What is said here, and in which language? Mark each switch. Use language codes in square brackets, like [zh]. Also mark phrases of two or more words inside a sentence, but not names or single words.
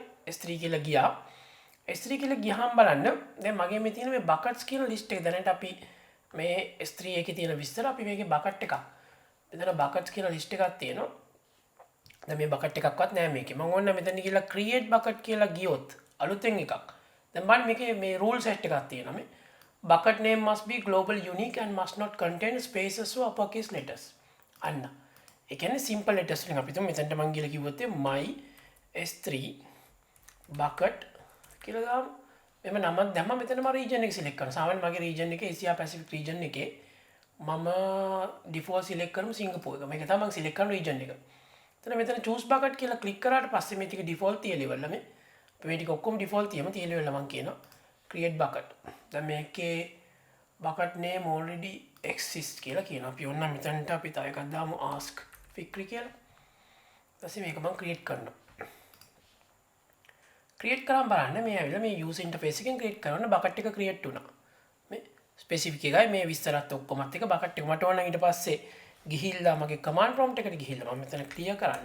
[si] S3 කියලා ගියා. S3 කියලා ගියාම බලන්න දැන් මගේ මේ තියෙන මේ buckets කියන list එක දැනට අපි මේ S3 එකේ තියෙන විස්තර අපි මේකේ bucket එකක්. මෙතන buckets කියන list එකක් තියෙනවා. දැන් මේ bucket එකක්වත් නැහැ මේකේ. මම ඕන්න මෙතන ගිහලා [en] create bucket [si] කියලා ගියොත් අලුතෙන් එකක්. දැන් බලන්න මේකේ මේ [en] rule set [si] එකක් තියෙනවා මේ. [en] Bucket name must be global unique and must not contain spaces or uppercase letters. [si] අන්න. ඒ කියන්නේ [en] simple letters [si] වලින් අපි තුමු මෙතනට මම ගිහලා කිව්වොත් [en] my S3 bucket [si] කියලා දාමු. මෙන්න නම දැම්ම මෙතන මම region එක select කරනවා. සාමාන්‍යයෙන් මගේ region එකේ Asia Pacific region එකේ මම default select කරමු සිංගප්පූර් එක. මේක තමයි මම select කරන region එක. එතන මෙතන [en] choose bucket [si] කියලා click කරාට පස්සේ මේ ටික default තියලා ඉවරලා මේ මේ ටික ඔක්කොම default තියම තියලා ඉවරලා මම කියනවා [en] create bucket. [si] දැන් මේකේ [en] bucket name already exist [si] කියලා කියනවා. අපි ඕනනම් මෙතනට අපි තව එකක් දාමු ask fikri කියලා. ඊපස්සේ මේක මම create කරනවා. create කරාම බලන්න මේ ඇවිල්ලා මේ [en] user interface [si] එකෙන් create කරන bucket එක create වුණා. මේ specific එකයි මේ විස්තරات ඔක්කොමත් එක bucket එක මට ඕන ඊට පස්සේ ගිහිල්ලා මගේ [en] command prompt [si] එකට ගිහිල්ලා මම මෙතන clear කරන්න.